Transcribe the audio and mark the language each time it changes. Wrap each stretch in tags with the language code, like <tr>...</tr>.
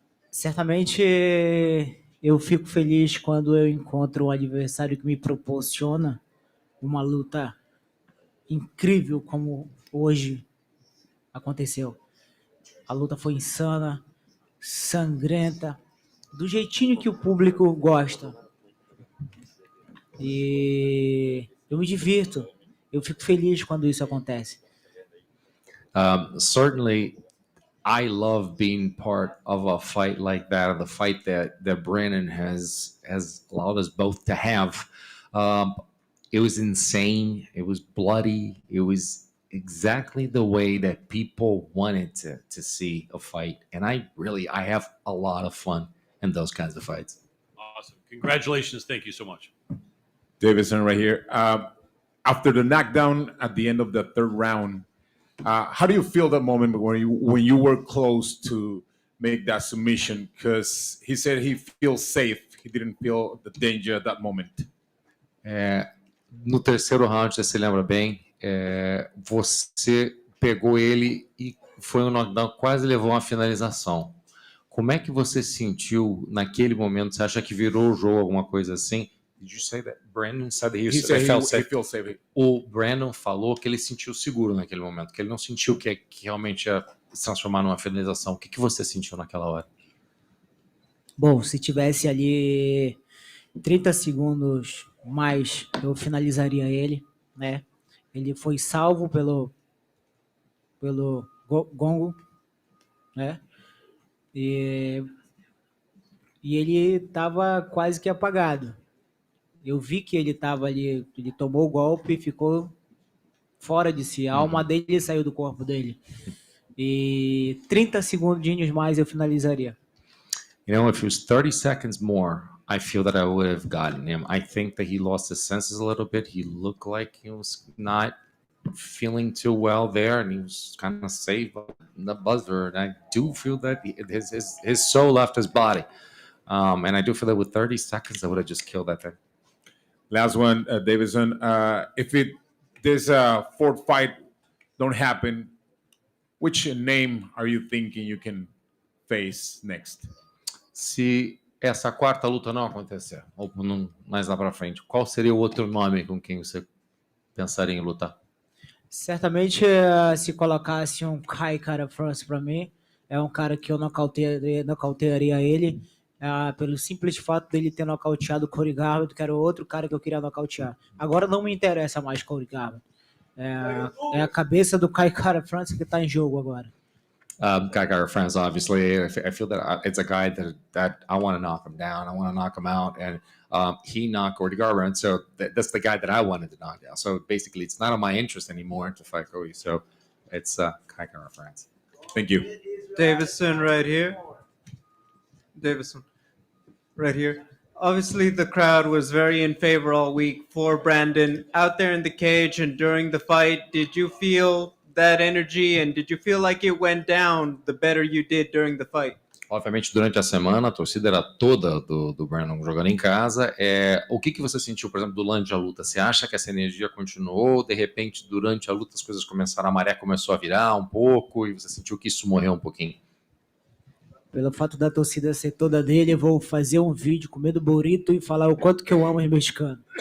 <pt>Certamente eu fico feliz quando eu encontro um adversário que me proporciona uma luta incrível como hoje aconteceu. A luta foi insana, sangrenta, do jeitinho que o público gosta. E eu me divirto, eu fico feliz quando isso acontece.</pt> <en>Certainly, I love being part of a fight like that, the fight that Brandon has allowed us both to have. It was insane. It was bloody. It was exactly the way that people wanted to see a fight. And I have a lot of fun in those kinds of fights. Awesome. Congratulations. Thank you so much. Davidson right here. After the knockdown at the end of the 3rd round, how do you feel that moment when you were close to make that submission? Because he said he feels safe. He didn't feel the danger at that moment.</en> <pt>No 3º round, você se lembra bem, você pegou ele e foi um knockdown, quase levou uma finalização. Como é que você sentiu naquele momento? Você acha que virou o jogo, alguma coisa assim?</pt> <en>Did you say that Brandon said that he felt safe? He feels safe.</en> <pt>O Brandon falou que ele sentiu seguro naquele momento, que ele não sentiu que realmente ia se transformar numa finalização. O que você sentiu naquela hora? Bom, se tivesse ali 30 segundos mais, eu finalizaria ele, né? Ele foi salvo pelo gongo, né? E e ele estava quase que apagado. Eu vi que ele estava ali, ele tomou o golpe e ficou fora de si. A alma dele saiu do corpo dele. E 30 segundinhos mais eu finalizaria.</pt> <en>You know, if it was 30 seconds more, I feel that I would have gotten him. I think that he lost his senses a little bit. He looked like he was not feeling too well there, and he was kind of saved by the buzzer. And I do feel that his soul left his body. And I do feel that with 30 seconds, I would have just killed that thing. Last one, Davidson. If this fourth fight don't happen, which name are you thinking you can face next?</en> <pt>Se essa quarta luta não acontecer, ou mais lá para frente, qual seria o outro nome com quem você pensaria em lutar? Certamente, se colocasse um Kai Kara France para mim, é um cara que eu nocautearia ele, pelo simples fato dele ter nocauteado o Corey Garland, que era o outro cara que eu queria nocautear. Agora não me interessa mais Corey Garland. É a cabeça do Kai Kara France que está em jogo agora.</pt> <en>Kai Kara France, obviously, I feel that it's a guy that I want to knock him down. I want to knock him out, and he knocked Cody Garbrandt, so that's the guy that I wanted to knock down. So basically, it's not in my interest anymore to fight Cody. So it's Kai Kara France. Thank you. Davison right here. Davison right here. Obviously, the crowd was very in favor all week for Brandon. Out there in the cage and during the fight, did you feel that energy, and did you feel like it went down the better you did during the fight?</en> <pt>Obviamente, durante a semana, a torcida era toda do Brandon jogando em casa. O que você sentiu, por exemplo, durante a luta? Você acha que essa energia continuou? De repente, durante a luta, as coisas começaram, a maré começou a virar um pouco, e você sentiu que isso morreu um pouquinho? Pelo fato da torcida ser toda dele, eu vou fazer um vídeo comendo burrito e falar o quanto que eu amo os mexicanos.</pt>